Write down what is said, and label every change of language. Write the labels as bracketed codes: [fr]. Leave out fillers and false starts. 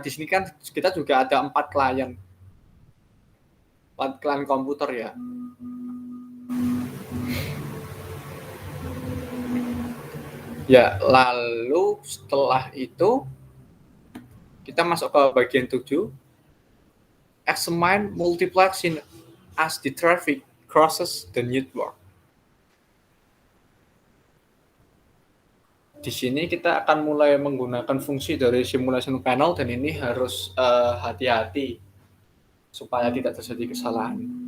[id] Di sini kan kita juga ada 4 klien. 4 klien komputer ya. Ya, lalu setelah itu kita masuk ke bagian 7. [en] Examine multiplexing as the traffic crosses the network. [id] Di sini kita akan mulai menggunakan fungsi dari simulation panel dan ini harus hati-hati supaya tidak terjadi kesalahan.